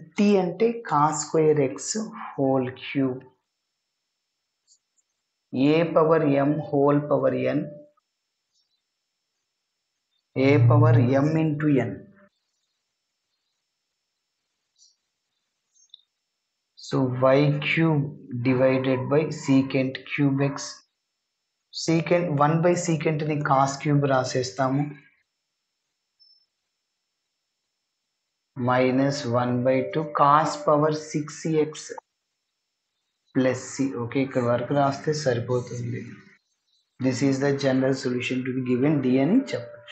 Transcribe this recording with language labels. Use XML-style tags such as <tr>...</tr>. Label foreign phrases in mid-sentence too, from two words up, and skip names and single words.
<en>t ante cos square x whole cube a power m whole power n, a power m into n.</en> <te>సో</te> <en>y cube divided by secant cube x.</en> <te>secant 1/secant ని cos cube రాసేస్తాము, మైనస్</te> <en>1/2 cos power 6x plus c.</en> <te>ఓకే, ఇక్కడ వరకు రాస్తే సరిపోతుంది.</te> <en>this is the general solution to be given d అని చెప్పచ్చు.</en>